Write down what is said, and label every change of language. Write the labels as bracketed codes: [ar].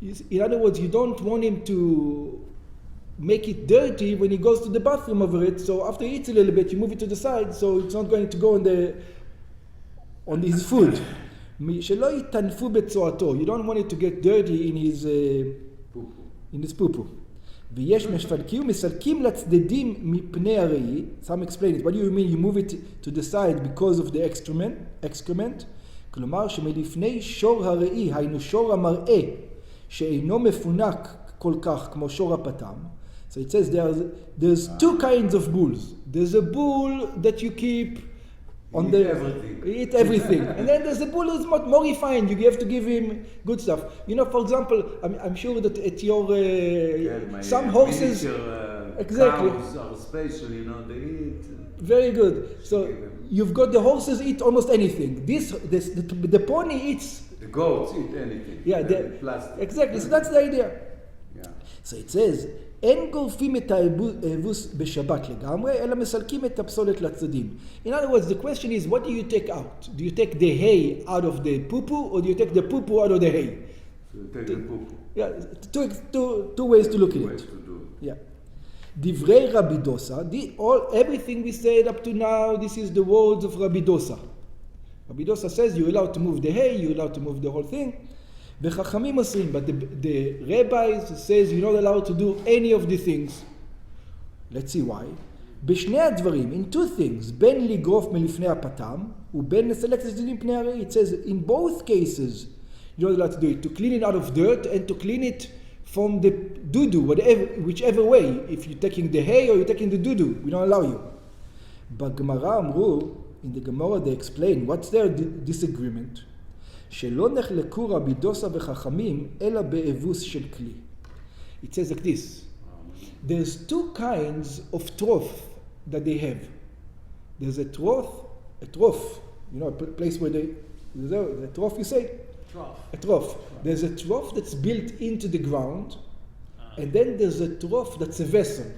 [en] In other words, you don't want him to make it dirty when he goes to the bathroom over it, so after he eats a little bit, you move it to the side, so it's not going to go on his food. [he] שלא יתנפו בצואתו. [en] You don't want it to get dirty in his poo-poo. [he] ויש מפלקים ומסלקים לצדדים מפני הראי. [en] Some explain it. What do you mean? You move it to the side because of the excrement? [he] כלומר שמלפני שור הראי, היינו שור המראה, שאינו מפונק כל כך כמו שור הפתם. [en] So it says there's two kinds of bulls. There's a bull that you keep on eat everything. And then there's a bull who's more refined. You have to give him good stuff. For example, I'm sure that at your some horses exactly cows are special, they eat. Very good. So you've got the horses eat almost anything. The pony eats. The goats eat anything. Yeah, plastic. Exactly. So that's the idea. Yeah. So it says, [he] אין גורפים את האבוס בשבת לגמרי, אלא מסלקים את הפסולת לצדדים. [en] In other words, the question is, what do you take out? Do you take the hay out of the poo-poo, or do you take the poo-poo out of the hay? So you take the poo-poo. Yeah, two ways to look at it. Yeah. [he] דברי רבי דוסה, [en] everything we said up to now, this is the words of Rabbi Dosa. Rabbi Dosa says you're allowed to move the hay, you're allowed to move the whole thing. [he] וחכמים אוסרים, [en] but the rabbis says you're not allowed to do any of the things. Let's see why. [he] בשני הדברים, [en] in two things, [he] בין לגרוף מלפני הפתם, ובין לסלק את הצדדים פני הראי. [en] It says in both cases, you're not allowed to do it, to clean it out of dirt and to clean it from the doo-doo, whichever way. If you're taking the hay or you're taking the doo-doo, we don't allow you. [he] בגמרא אמרו, [en] in the Gemara they explain, what's their disagreement? [he] שלא נחלקו רבי דוסה וחכמים, אלא באבוס של כלי. [en] It says like this. There's two kinds of trough that they have. There's a trough, a place where the trough you say? Trough. A trough. There's a trough that's built into the ground, and then there's a trough that's a vessel.